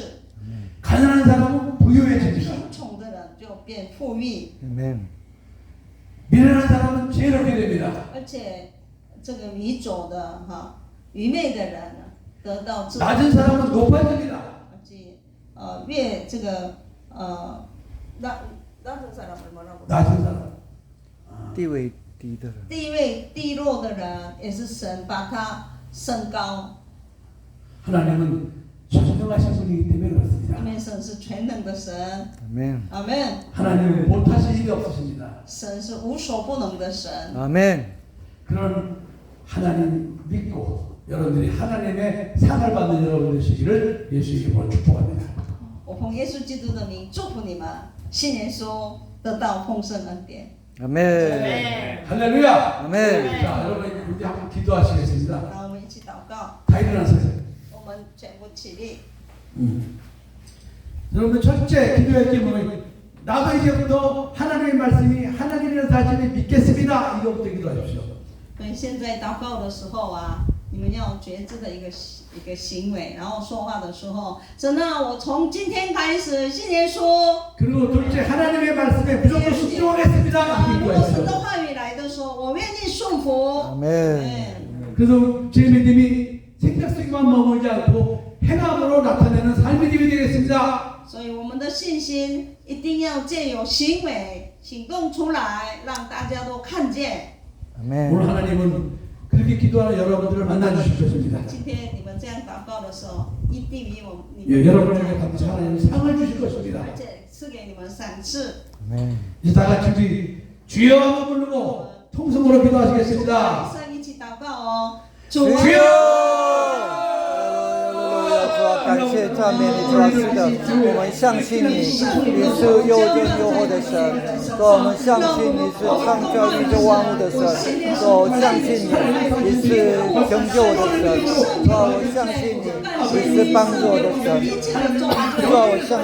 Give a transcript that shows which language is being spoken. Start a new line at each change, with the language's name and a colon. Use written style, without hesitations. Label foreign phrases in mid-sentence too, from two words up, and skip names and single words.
Korean: 가난한 사람은 부유해집니다.
Chinese: 贫穷的人就变富裕，
Korean: 아멘. 미련한 사람은 죄롭게 됩니다.
Chinese: 而且这个迷走的愚昧的人得到智慧，
Korean: 낮은 사람은 높아집니다.
Chinese: 而且越这个
Korean: 낮은 사람을 뭐라고? 낮은 사람.
Chinese: 地位低的人。地位低落的人也是神把他升高，
Korean: 하나님은 전능하신 분이기 때문에
Chinese: 因
Korean: 그렇습니다.
Chinese: 为神是全能的神，
Korean: 아멘.
Chinese: 阿门。
Korean: 하나님은 못하실 일이 없으십니다.
Chinese: 神是无所不能的神，
Korean: 아멘. 그런 하나님 믿고 여러분들이 하나님의 상을 받는 여러분 되시기를 예수 이름으로 축복합니다.
Chinese: 我奉耶稣基督的名祝福你们，信耶稣得到丰盛恩典。
Korean: 아멘. 할렐루야. 아멘. 자, 여러분 우리 한번 기도하시겠습니다.
Chinese: 然后我们一起祷告，
Korean: 다 일어나세요.
Chinese: 我们全部起立。
Korean: 여러분들 첫째 기도의 제목은 나도 이제부터 하나님의 말씀이 하나님의 사실을 믿겠습니다. 이거부터 기도하십시오.
Chinese: 所以现在祷告的时候啊，你们要觉知的一个行为，然后说话的时候，神啊，我从今天开始信耶稣。
Korean: 그리고 둘째 하나님의 말씀에 무조건 순종하겠습니다. 이렇게
Chinese: 如果神的
Korean: 기도하십시오.
Chinese: 话语来的时候，我愿意顺服。
Korean: 아멘. 그래서 제 믿음이 생각 속에만 머물지 않고 행함으로 나타내는 삶의 믿음이 되겠습니다.
Chinese: 所以我们的信心一定要借由行为行动出来，让大家都看见。
Korean: 아멘. 오늘 하나님은 그렇게 기도하는 여러분들을 만나 주실 것입니다.
Chinese: 今天你们这样祷告的时候，一定与我们
Korean: 예, 여러분에게 감사 하나님 상을 주실 것입니다.
Chinese: 而且赐给你们赏赐。
Korean: 아멘. 이제 다 같이 우리 주여 하고 부르고 통성으로 기도하시겠습니다.
Chinese: 上一起祷告哦，
Korean: 주여! 啊
Chinese: 주와 感谢赞美你，主啊，是的，我们相信你，你是又真又活的神，主啊，我们相信你是创造宇宙万物的神，主啊，我相信你，你是拯救我的神，主啊，我相信你，你是帮助我的神，主啊，我相